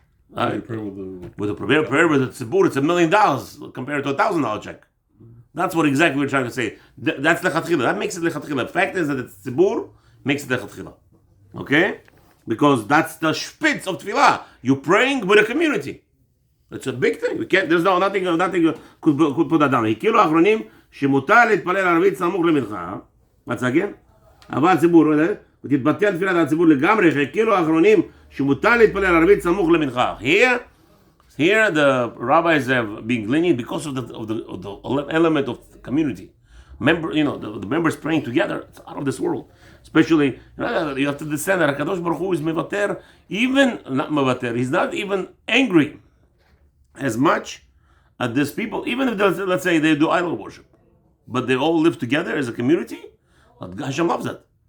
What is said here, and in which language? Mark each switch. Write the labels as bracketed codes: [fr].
[en] With a prayer with the tzibur, it's $1 million compared to $1,000 check. That's what exactly we're trying to say. That's lechatchila. That makes it lechatchila. The fact is that it's tzibur makes it lechatchila. Okay. Because that's the spitz of tefillah. You're praying with a community. It's a big thing. We can't. There's nothing could put that down. [he] Hikilo achronim shemutar להתפלל ערבית סמוך למנחה. [en] What's again? [he] אבל ציבור, ותתבטל תפילת הציבור לגמרי. hikilo achronim shemutar להתפלל ערבית סמוך למנחה. [en] Here the rabbis have been lenient because of the element of the community. The members praying together. It's out of this world. Especially, you have to understand that HaKadosh Baruch Hu is mevater, not mevater, he's not even angry as much at these people, even if, let's say, they do idol worship, but they all live together as a community. Hashem loves that.